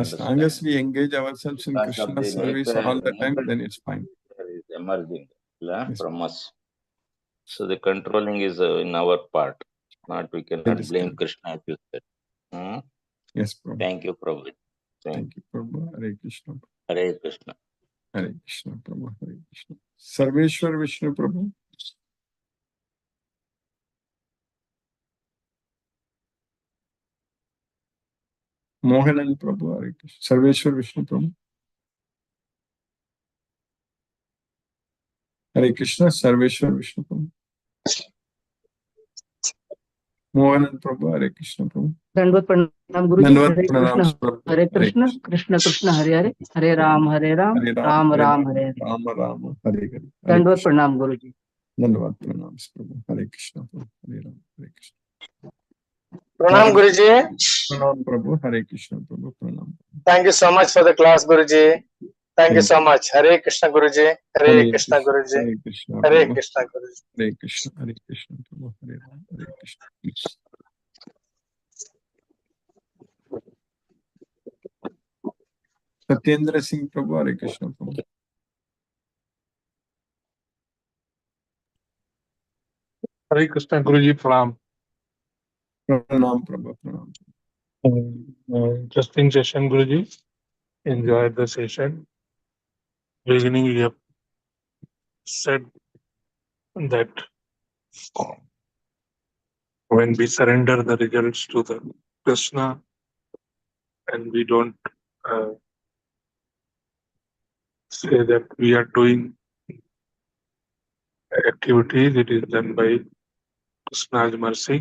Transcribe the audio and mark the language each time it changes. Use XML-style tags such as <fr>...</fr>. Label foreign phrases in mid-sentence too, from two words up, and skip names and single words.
<en>As long as understand. we engage ourselves in Because of Krishna's the service all the time, then it's fine. is emerging Yes. from us. So the controlling is in our part. Not we That cannot is blame correct. Krishna if you said. Yes, Prabhu. Thank you, Prabhu. Thank you, Prabhu. Hare Krishna. Hare Krishna. Hare Krishna, Prabhu. Hare Krishna. Sarveshwar Vishnu Prabhu. Mohanan Prabhu. Hare Krishna. Sarveshwar Vishnu Prabhu. Hare Krishna. Sarveshwar Vishnu Prabhu. Mohanan Prabhu. Hare Krishna Prabhu.</en> <hi>दंडवत प्रणाम गुरु जी Dandavat</hi> <sa>हरे pranam कृष्ण Prabhu. हरे कृष्ण कृष्ण कृष्ण हरे हरे हरे राम हरे राम, राम Hare राम Ram, हरे हरे राम राम, हरे हरे। हरे</sa> <hi>दंडवत</hi> <sa>Krishna.</sa> <hi>प्रणाम गुरु जी दंडवत प्रणाम प्रभु.</hi> <en>Hare Krishna Prabhu. Hare Ram, Hare Krishna.</en> <hi>प्रणाम गुरुजी. प्रणाम प्रभु। हरे कृष्ण प्रभु। प्रणाम.</hi> <en>Thank you so much for the class, Guruji. Thank you so much. Hare Krishna Guruji. Hare Krishna Guruji. Hare Krishna Hare Prabhu. Krishna Guruji. Hare Krishna. Hare Krishna Prabhu. Hare Ram, Hare Krishna. Satyendra Singh Prabhu. Hare Krishna Prabhu. Hare Krishna Guruji Pranam.</en> <hi>प्रणाम प्रभु। प्रणाम.</hi> <en>Interesting session, Guruji. Enjoyed the session. Beginning, you have said that when we surrender the results to the Krishna and we don't say that we are doing activities, it is done by Krishna's mercy.</en>